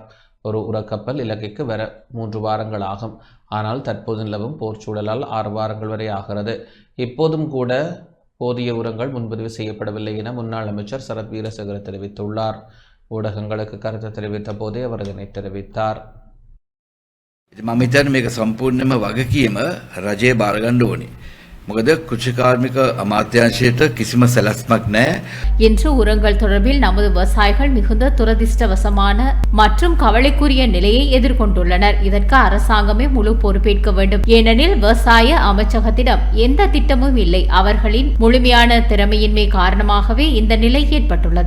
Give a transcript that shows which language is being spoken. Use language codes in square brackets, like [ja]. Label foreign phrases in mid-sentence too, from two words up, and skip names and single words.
[ta] ஒரு உரக்கப்பல் இலங்கைக்கு வர 3 வாரங்கள் ஆகும். ஆனால் தற்போது நிலவும் போர் சூழலால் 6 வாரங்கள் வரை ஆகிறது. இப்போதும் கூட போதிய உரங்கள் முன்பதிவு செய்யப்படவில்லை என முன்னாள் அமைச்சர் சரத் வீரசேகர தெரிவித்துள்ளார். ஊடகங்களுக்கு கருத்து தெரிவித்த போதே அவர் இதனை தெரிவித்தார். [si] මම හිතන්නේ මේක සම්පූර්ණයෙන්ම වගකීම රජයේ බාර ගන්න ඕනේ. මොකද කෘෂිකාර්මික අමාත්‍යාංශයට කිසිම සැලැස්මක් නැහැ. [ta] இன்று உரங்கள் தொடர்பில் நமது விவசாயிகள் மிகுந்த துரதிர்ஷ்டவசமான மற்றும் கவலைக்குரிய நிலையை எதிர்கொண்டுள்ளனர். இதற்கு அரசாங்கமே முழு பொறுப்பேற்க வேண்டும். ஏனெனில் விவசாய அமைச்சகத்திடம் எந்த திட்டமும் இல்லை. அவர்களின் முழுமையான திறமையின்மை காரணமாகவே இந்த நிலை ஏற்பட்டுள்ளது.